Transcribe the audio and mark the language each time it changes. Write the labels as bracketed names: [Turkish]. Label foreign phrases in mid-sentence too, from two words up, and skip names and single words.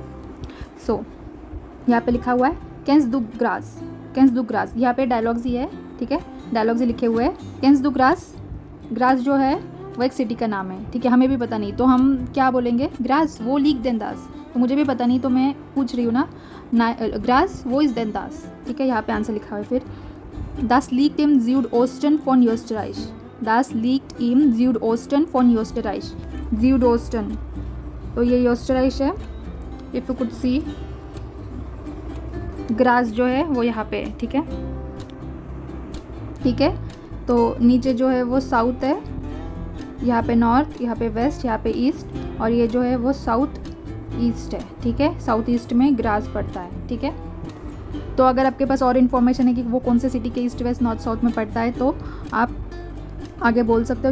[Hindi] सो यहाँ पे लिखा हुआ है [German] Kennst du Graz, [Hindi] यहाँ पे डायलॉग्स ही है, ठीक है, डायलॉग्स ही लिखे हुए हैं। [German] Kennst du Graz [Hindi] जो है वो एक सिटी का नाम है, ठीक है, हमें भी पता नहीं तो हम क्या बोलेंगे, [German] Graz wo liegt denn das, [Hindi] तो मुझे भी पता नहीं तो मैं पूछ रही हूँ ना, [German] Graz wo ist denn das, [Hindi] ठीक है। यहाँ पे आंसर लिखा हुआ है। [German] फिर Das liegt im Südosten von Österreich। Das liegt im Südosten von Österreich। Südosten, [Hindi] तो ये Österreich है। [English] If you could see, [Hindi] ग्रास जो है वो यहाँ पे है, ठीक है, ठीक है। तो नीचे जो है वो साउथ है, यहाँ पे नॉर्थ, यहाँ पे वेस्ट, यहाँ पे ईस्ट, और ये जो है वो [English] South East [Hindi] है, ठीक है। [English] South East [Hindi] में ग्रास पड़ता है, ठीक है। तो अगर आपके पास और इन्फॉर्मेशन है कि वो कौन से सिटी के [English] east west north south [Hindi] में पड़ता है तो आप आगे बोल सकते हो।